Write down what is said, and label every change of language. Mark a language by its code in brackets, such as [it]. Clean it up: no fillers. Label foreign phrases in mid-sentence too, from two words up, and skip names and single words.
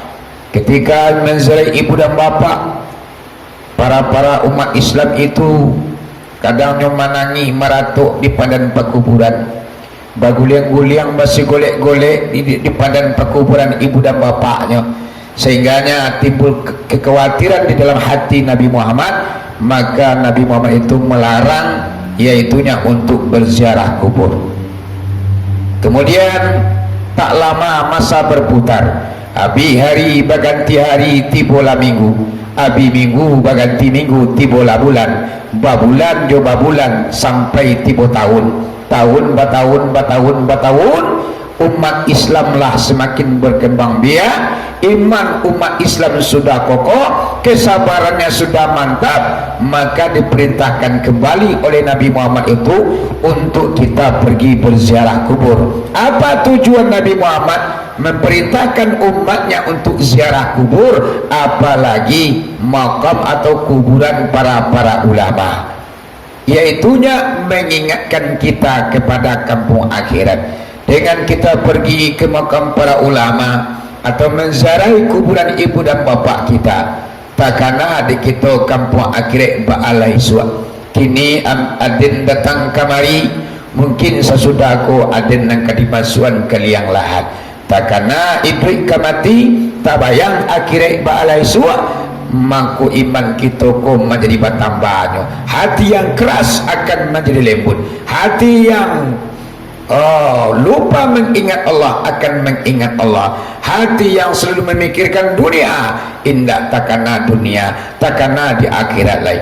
[id] Ketika menziarahi ibu dan bapak, para umat Islam itu kadangnya menangi meratuk di padan pekuburan, [min] baguliang-guliang masih golek-golek [id] di padan pekuburan ibu dan bapaknya, sehingganya timbul kekhawatiran di dalam hati Nabi Muhammad. Maka Nabi Muhammad itu melarang, yaitunya untuk berziarah kubur. Kemudian tak lama masa berputar, [min] abi hari baganti hari, tibola minggu, abi minggu baganti minggu, tibola bulan, babulan jo babulan, sampai tibo tahun, tahun batahun, umat Islamlah semakin berkembang biak, iman umat Islam sudah kokoh, kesabarannya sudah mantap. [id] Maka diperintahkan kembali oleh Nabi Muhammad itu untuk kita pergi berziarah kubur. Apa tujuan Nabi Muhammad memerintahkan umatnya untuk ziarah kubur, apalagi makam atau kuburan para ulama? Yaitunya mengingatkan kita kepada kampung akhirat. Dengan kita pergi ke makam para ulama atau menziarahi kuburan ibu dan bapak kita, [min] takana di kita kampung akhirat ba'alai suat. Kini adin datang kamari, mungkin sesudah aku adin nang kadimasuan ke liang lahat. Takana idrik kamati, tabayang akhirat ba'alai suat, mangku iman kita ko menjadi bertambahnya. [id] Hati yang keras akan menjadi lembut, hati yang lupa mengingat Allah akan mengingat Allah, hati yang selalu memikirkan dunia, [min] indah takana dunia, takana di akhirat lain.